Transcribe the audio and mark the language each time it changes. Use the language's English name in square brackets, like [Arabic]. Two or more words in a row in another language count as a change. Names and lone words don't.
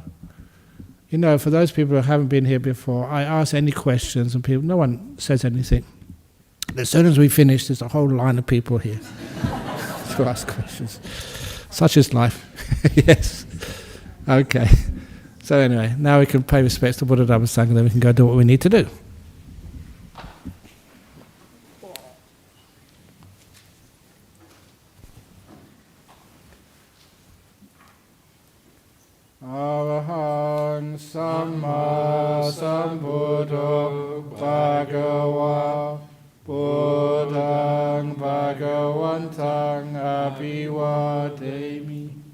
[English] For those people who haven't been here before, I ask any questions and no one says anything. As soon as we finish, there's a whole line of people here to ask questions. Such is life. Yes. Okay. So anyway, now we can pay respects to Buddha, Dhamma, Sangha, and then we can go do what we need to do. [Pali] Arahang Samma Sambuddho Bhagava Buddhang Bhagavantang Abhivademi